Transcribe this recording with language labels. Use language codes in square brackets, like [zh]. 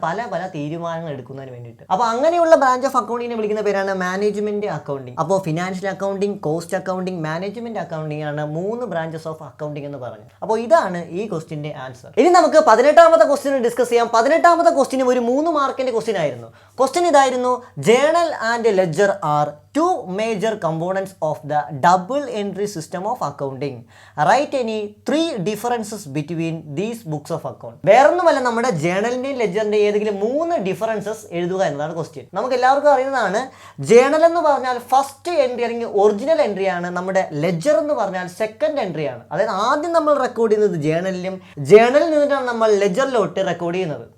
[ml] പല പല തീരുമാനങ്ങൾ എടുക്കുന്നതിന് വേണ്ടിയിട്ട്. അപ്പോൾ അങ്ങനെയുള്ള ബ്രാഞ്ച് ഓഫ് അക്കൗണ്ടിങ്ങിനെ വിളിക്കുന്ന പേരാണ് മാനേജ്മെന്റ് അക്കൗണ്ടിങ്. അപ്പോൾ financial accounting, cost accounting, management accounting ആണ് 3 ബ്രാഞ്ചസ് ഓഫ് അക്കൗണ്ടിങ് എന്ന് പറഞ്ഞു. അപ്പോൾ ഇതാണ് ഈ ക്വസ്റ്റിന്റെ ആൻസർ. ഇനി നമുക്ക് 18ാമത്തെ ക്വസ്റ്റ്യൻ ഡിസ്കസ് ചെയ്യാം. 18ാമത്തെ ക്വസ്റ്റ്യൻ ഒരു 3 മാർക്കിന്റെ ക്വസ്റ്റ്യൻ ആയിരുന്നു. ക്വസ്റ്റ്യൻ ഇതായിരുന്നു: [en] Journal and ledger are 2 major components of the double entry system of accounting. Write any 3 differences between these books of account. [ml] വേറൊന്നുമല്ല, നമ്മുടെ ജേണലിന്റെയും ലെഡ്ജറിന്റെയും ഏതെങ്കിലും 3 ഡിഫറൻസസ് എഴുതുക എന്നതാണ് ക്വസ്റ്റ്യൻ. നമുക്ക് എല്ലാവർക്കും അറിയുന്നതാണ്, ജേണൽ എന്ന് പറഞ്ഞാൽ ഫസ്റ്റ് എൻട്രി അല്ലെങ്കിൽ ഒറിജിനൽ എൻട്രി ആണ്. നമ്മുടെ ലെഡ്ജർ എന്ന് പറഞ്ഞാൽ സെക്കൻഡ് എൻട്രി ആണ്. അതായത് ആദ്യം നമ്മൾ റെക്കോർഡ് ചെയ്യുന്നത് ജേണലിലും ജേണലിൽ നിന്നിട്ടാണ് നമ്മൾ ലെഡ്ജറിലോട്ട് റെക്കോർഡ് ചെയ്യുന്നത്.